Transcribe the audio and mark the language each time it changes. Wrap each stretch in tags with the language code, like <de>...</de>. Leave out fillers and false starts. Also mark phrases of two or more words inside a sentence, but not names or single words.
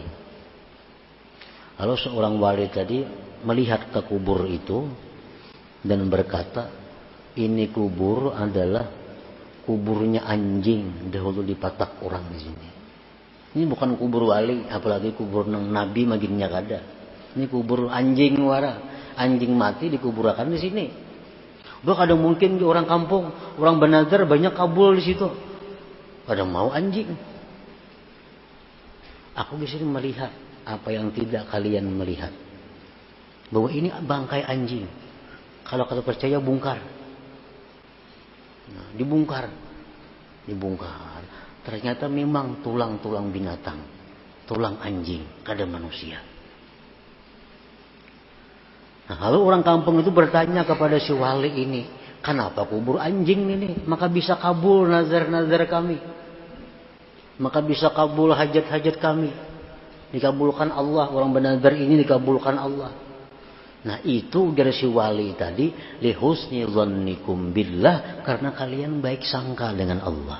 <id>Lalu seorang wali tadi melihat ke kubur itu dan berkata, Ini kubur adalah kuburnya anjing dahulu dipatak orang di sini.</id> <bjn>Ini bukan kubur wali, apalagi kubur nabi maginnya kada. Ini kubur anjing wara.</bjn> <id>Anjing mati dikuburkan di sini. Kadang mungkin di orang kampung, orang Banazar banyak kabul di situ. Kadang mau anjing. Aku di sini melihat apa yang tidak kalian melihat. Bahwa ini bangkai anjing. Kalau kalian percaya bongkar. Nah, dibongkar. Ternyata memang tulang-tulang binatang. Tulang anjing, kada manusia. Nah, lalu orang kampung itu bertanya kepada si wali ini, kenapa kubur anjing ini? Maka bisa kabul nazar-nazar kami. Maka bisa kabul hajat-hajat kami. Dikabulkan Allah, orang benazar ini dikabulkan Allah. Nah itu dari si wali tadi,</id> <ar>لحسن ظنكم بالله,</ar> <id>karena kalian baik sangka dengan Allah.</id>